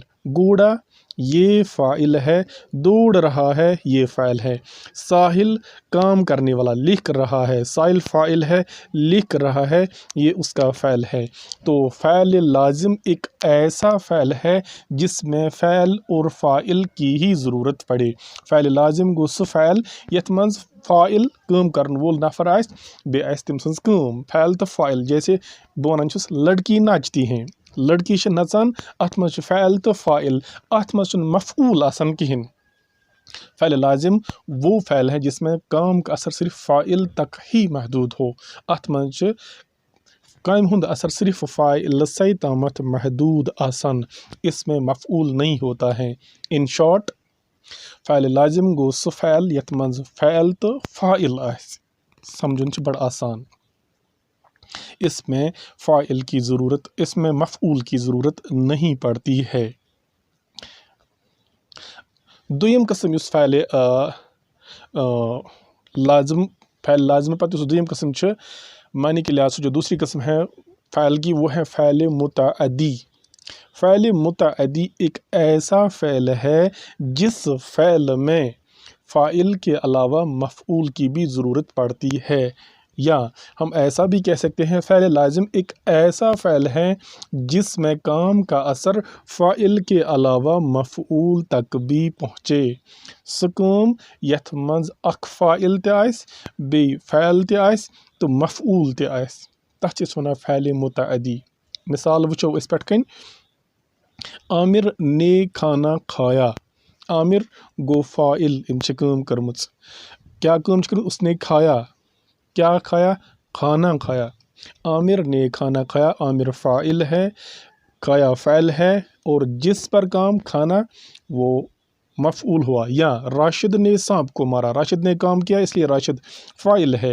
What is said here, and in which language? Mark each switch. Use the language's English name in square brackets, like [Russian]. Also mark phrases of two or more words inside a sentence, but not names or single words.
[Urdu] گھوڑا یہ فاعل ہے، دوڑ رہا ہے یہ فاعل ہے۔ ساحل کام کرنے والا، لکھ رہا ہے، ساحل فاعل ہے، لکھ رہا ہے یہ اس کا فعل ہے۔ تو فعل لازم ایک ایسا فعل ہے جس میں فعل اور فاعل کی ہی ضرورت پڑے۔ [Kashmiri] فعل لازم گو سُہ فعل یتھ منٛز فاعل کٲم کرن وول نفر آسہِ بیٚیہِ آسہِ تٔمۍ سٕنٛز کٲم۔ فعل تہٕ فاعل جیسے بہٕ ونان چھُس [Urdu] لڑکی ناچتی ہیں، [Kashmiri] لڑکی چھِ نژان، اتھ منٛز چھُ فعل تہٕ فاعل، اتھ منٛز چھُنہٕ مفعول آسان کہیٖنۍ۔ [Urdu] فعل لازم وہ فعل ہے جس میں کام کا اثر صرف فاعل تک ہی محدود ہو۔ [Kashmiri] اتھ منٛز چھُ کامہِ ہُنٛد اثر صرف فاعلسے تامتھ محدود آسان، [Urdu] اس میں مفعول نہیں ہوتا ہے۔ [English] in short [Kashmiri] فعل لازم گو سُہ فعل یتھ منٛز فعل تہٕ فاعل آسہِ۔ سمجھن چھُ بڑٕ آسان۔ [Urdu] اس میں فاعل کی ضرورت، اس میں مفعول کی ضرورت نہیں پڑتی ہے۔ [Kashmiri] دویم قسم یُس فعل لازم پتہٕ یُس دویم قسم چھُ [Urdu] معنی کے لحاظ سے جو دوسری قسم ہے فعل کی وہ ہے فعل متعدی۔ فعل متعدی ایک ایسا فعل ہے جس فعل میں فاعل کے علاوہ مفعول کی بھی ضرورت پڑتی ہے، یا ہم ایسا بھی کہہ سکتے ہیں فعل لازم ایک ایسا فعل ہے جس میں کام کا اثر فاعل کے علاوہ مفعول تک بھی پہنچے۔ [Kashmiri] سُہ کٲم یتھ منٛز اکھ فاعل تہِ آسہِ، بیٚیہِ فعل تہِ آسہِ تہٕ مفعول تہِ آسہِ، تتھ چھِ أسۍ ونان فعل متعدی۔ مثال وٕچھو أسۍ پٮ۪ٹھ کٔنۍ، [Urdu] عامر نے کھانا کھایا۔ [Kashmiri] عامر گو فاعل، أمۍ چھِ کٲم کٔرمٕژ۔ کیا کٲم چھِ کٔرمٕژ؟ [Urdu] اس نے کھایا۔ کیا کھایا؟ کھانا کھایا۔ عامر نے کھانا کھایا، عامر فاعل ہے، کھایا فعل ہے، اور جس پر کام کھانا وہ مفعول ہوا۔ یا راشد نے سانپ کو مارا، راشد نے کام کیا اس لیے راشد فاعل ہے۔